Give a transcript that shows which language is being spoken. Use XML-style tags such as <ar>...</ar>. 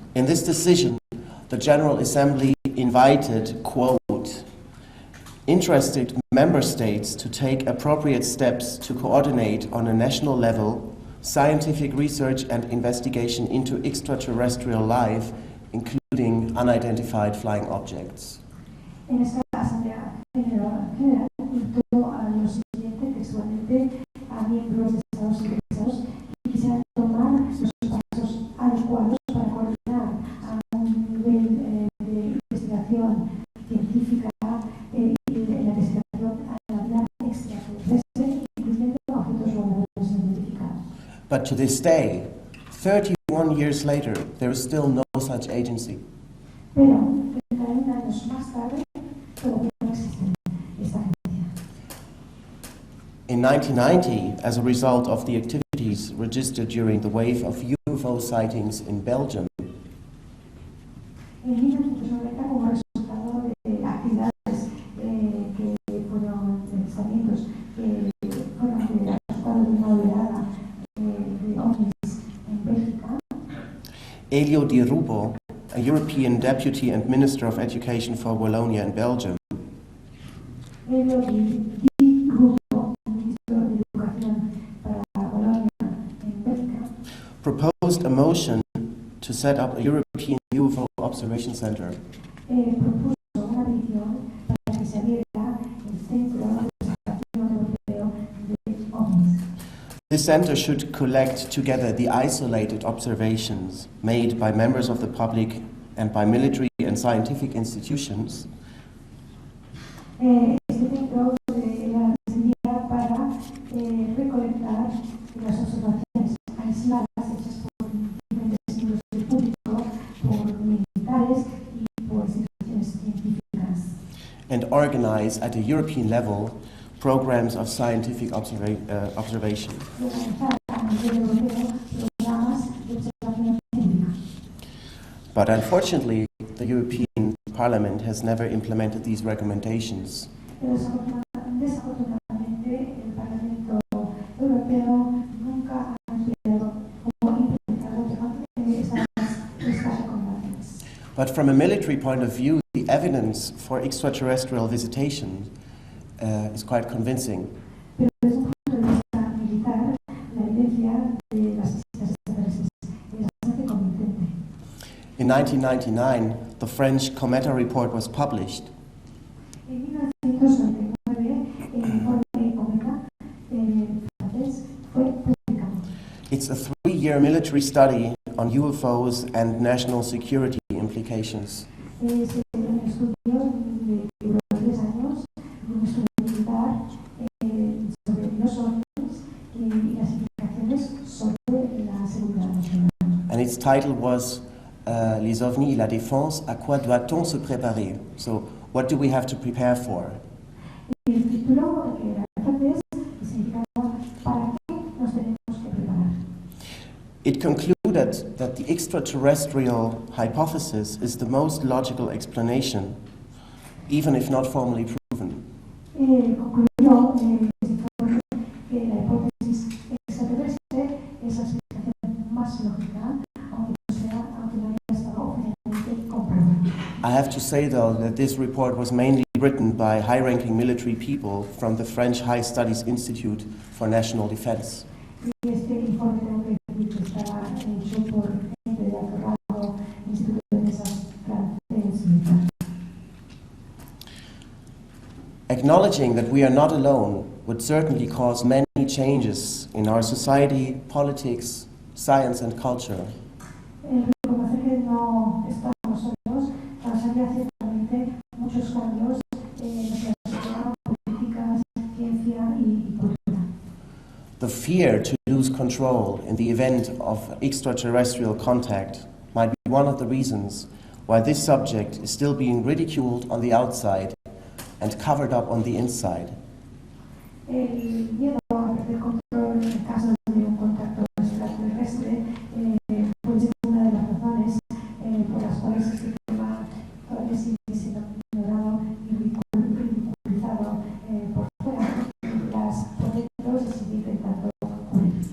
<en>this decision, the General Assembly invited, quote, interested member states to take appropriate steps to coordinate on a national level scientific research and investigation into extraterrestrial life, including unidentified flying objects.</en> <es>En esta Asamblea General invitó a lo siguiente textualmente a miembros de Estados interesados y quisieran tomar los pasos adecuados para coordinar a un nivel de investigación científica y la investigación a la vida extraterrestre, incluyendo objetos voladores no identificados.</es> <en>But to this day, 31 years later, there is still no such agency.</en> <es>Pero 31 años más tarde, todavía no existe esta agencia.</es> <en>In 1990, as a result of the activities registered during the wave of UFO sightings in Belgium,</en> <es>En 1990, como resultado de actividades que fueron avistamientos que fueron resultado de una oleada de ovnis en Bélgica,</es> <en>Elio Di Rupo, a European Deputy and Minister of Education for Wallonia and Belgium,</en> <es>Elio Di Rupo, ministro de Educación para Wallonia en Bélgica,</es> <en>proposed a motion to set up a European UFO Observation Center.</en> <es>Propuso una petición para que se abriera el Centro de Observación Europeo de OVNIs.</es> <en>This center should collect together the isolated observations made by members of the public and by military and scientific institutions</en> <es>Este centro serviría para recolectar las observaciones aisladas hechas por diferentes miembros del público, por militares y por instituciones científicas.</es> <en>and organize at a European level programs of scientific observation.</en> <es>Organizar a nivel europeo programas de observación científica.</es> <en>But unfortunately, the European Parliament has never implemented these recommendations.</en> <es>Pero desafortunadamente el Parlamento Europeo nunca ha empleado o implementado estas recomendaciones.</es> <en>But from a military point of view, the evidence for extraterrestrial visitation is quite convincing.</en> <es>Pero desde un punto de vista militar, la evidencia de las visitas extraterrestres es bastante convincente.</es> <en>In 1999, the French Cometa report was published.</en> <es>En 1999, el informe Cometa francés fue publicado.</es> <en>It's a 3-year military study on UFOs and national security implications.</en> <es>Es un estudio de 3 años, un estudio militar sobre los ovnis y las implicaciones sobre la seguridad nacional.</es> <en>And its title was</en> <fr>Les ovnis et la défense, à quoi doit-on se préparer?</fr> <en>So, what do we have to prepare for?</en> <es>El título, que era en francés, significaba ¿para qué nos tenemos que preparar?</es> <en>It concluded that the extraterrestrial hypothesis is the most logical explanation, even if not formally proven.</en> <es>Concluyó este informe que la hipótesis extraterrestre es la explicación más lógica, aunque no haya estado oficialmente comprobada.</es> <en>I have to say, though, that this report was mainly written by high-ranking military people from the French High Studies Institute for National Defense.</en> <es>Y este informe tengo que decir que estaba hecho por gente de alto rango, Instituto de Defensa francés militar.</es> <en>Acknowledging that we are not alone would certainly cause many changes in our society, politics, science, and culture.</en> <es>Reconocer que no estamos solos causaría ciertamente muchos cambios en nuestra sociedad, políticas, ciencia y cultura.</es> <en>The fear to lose control in the event of extraterrestrial contact might be one of the reasons why this subject is still being ridiculed on the outside and covered up on the inside.</en> <es>El miedo a perder control en caso de un contacto extraterrestre puede ser una de las razones por las cuales este tema todavía sigue siendo ignorado y ridiculizado por fuera y las protestas se sigue intentando cubrir.</es>